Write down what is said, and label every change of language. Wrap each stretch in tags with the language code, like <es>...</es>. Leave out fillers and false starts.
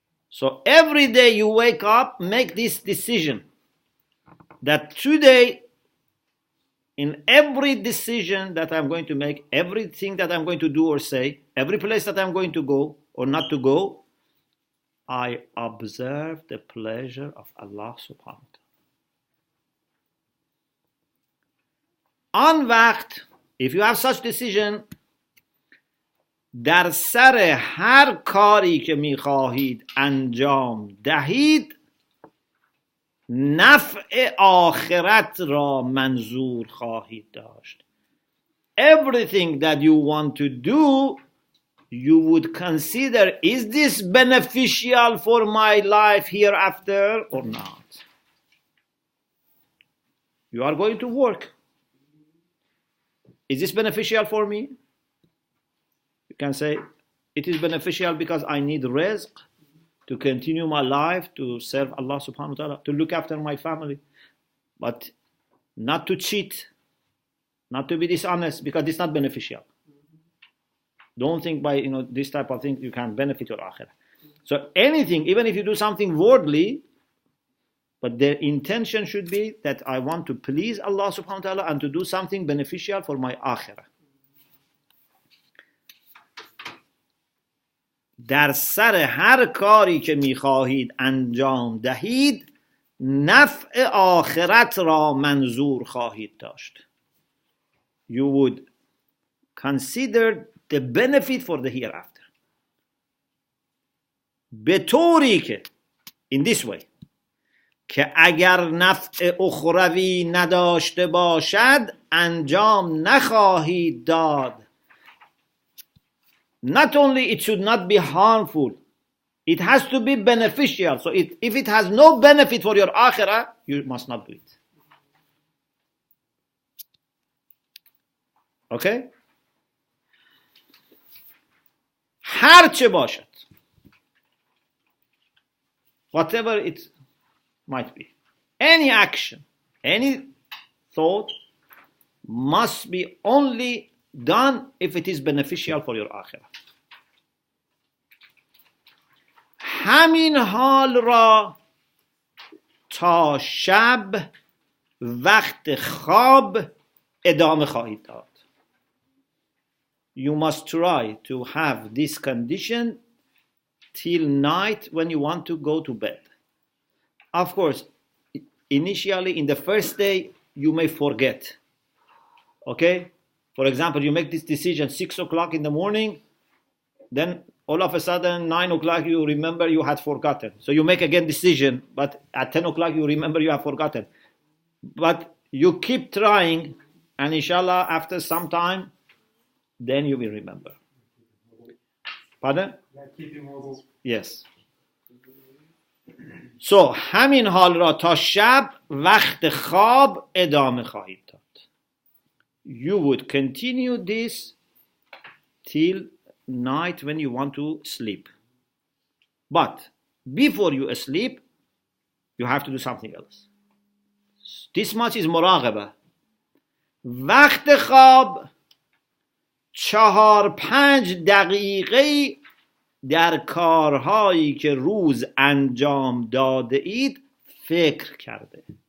<en>So every day you wake up, make this decision that today, in every decision that I'm going to make, everything that I'm going to do or say, every place that I'm going to go or not to go, I observe the pleasure of Allah subhanahu wa ta'ala.</en> <fa>آن وقت,</fa> <en>if you have such decision,</en> <fa>در سر هر کاری که می‌خواهید انجام دهید، نفع آخرت را منظور خواهید داشت.</fa> <en>Everything that you want to do, you would consider, is this beneficial for my life hereafter or not? You are going to work. Is this beneficial for me? You can say, it is beneficial because I need rizq to continue my life, to serve Allah subhanahu wa ta'ala, to look after my family, but not to cheat, not to be dishonest, because it's not beneficial. Don't think by this type of thing you can benefit your akhirah. So anything, even if you do something worldly, but the intention should be that I want to please Allah subhanahu wa ta'ala and to do something beneficial for my akhirah.</en> <fa>در سر هر کاری که می‌خواهید انجام دهید، نفع آخرت را منظور خواهید داشت.</fa> <en>You would consider the benefit for the hereafter.</en> <fa>به طوری که,</fa> <en>in this way,</en> <fa>که اگر نفع اخروی نداشته باشد انجام نخواهید داد.</fa> <en>Not only it should not be harmful, it has to be beneficial. So if it has no benefit for your akhirah, you must not do it. Okay?</en> <fa>هر چه باشد,</fa> <en>whatever it might be, any action, any thought, must be only done if it is beneficial for your akhirah.</en> <fa>همین حال را تا شب وقت خواب ادامه خواهید داد.</fa> <en>You must try to have this condition till night when you want to go to bed. Of course, initially in the first day, you may forget. Okay? For example, you make this decision 6 o'clock in the morning, then all of a sudden 9 o'clock you remember you had forgotten. So you make again decision, but at 10 o'clock you remember you have forgotten. But you keep trying, and inshallah after some time, then you will remember. Pardon? Yes.</en> <fa>So همین حال را تا شب وقت خواب ادامه خواهید داد.</fa> <en>You would continue this till night when you want to sleep. But before you sleep, you have to do something else. This much is مراقبه.</en> <fa>وقت خواب 4-5 دقیقه در کارهایی که روز انجام داده اید فکر کرده.</fa>